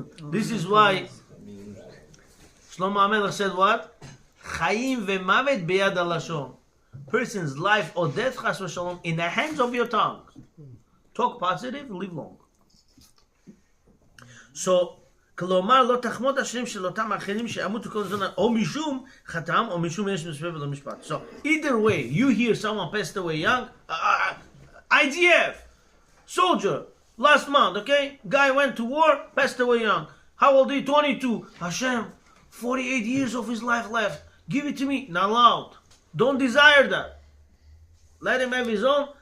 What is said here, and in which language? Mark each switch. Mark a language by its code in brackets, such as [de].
[en] This is why Shlomo HaMelech said what? [he] Chaim ve'mavet beyad halashon. [en] Person's life or death, chas v'shalom, in the hands of your tongue. Talk positive, live long. [he] So, כלומר, לא תחמוד השנים של אותם האחרים שימותו כל זמן, או משום חטאם, או משום יש מספר ולא משפט. [en] So, either way, you hear someone passed away young, IDF, soldier, last month, okay? Guy went to war, passed away young. How old is he? 22. Hashem, 48 years of his life left. Give it to me. Not allowed. Don't desire that. Let him have his own.